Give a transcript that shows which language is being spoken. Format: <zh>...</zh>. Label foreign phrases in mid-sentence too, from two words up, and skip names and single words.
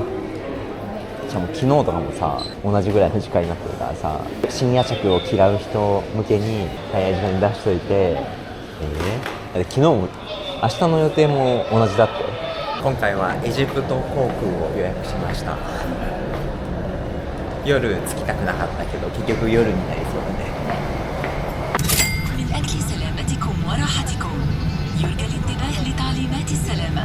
<ja>しかも昨日とかもさ、同じぐらいの時間になってるからさ、深夜着を嫌う人向けに早い時間に出しといて、昨日も明日の予定も同じだって。今回はエジプト航空を予約しました。夜着きたくなかったけど結局夜になりそうだね。</ja> <ar>من أجل سلامتكم وراحتكم يرجى الانتباه لتعليمات السلامة.</ar>